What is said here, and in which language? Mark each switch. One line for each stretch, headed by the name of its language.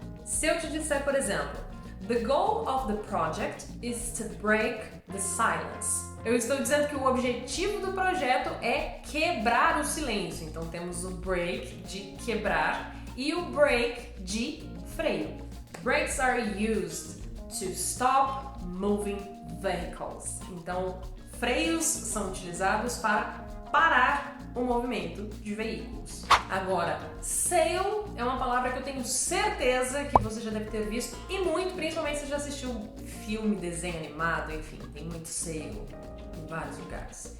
Portuguese: Se eu te disser, por exemplo,
English: the goal of the project is to break the silence.
Portuguese: Eu estou dizendo que o objetivo do projeto é quebrar o silêncio. Então temos o break de quebrar e o break de freio.
English: Brakes are used to stop moving vehicles.
Portuguese: Então, freios são utilizados para parar o movimento de veículos. Agora, sail é uma palavra que eu tenho certeza que você já deve ter visto e muito, principalmente se já assistiu filme, desenho animado, enfim, tem muito sail em vários lugares.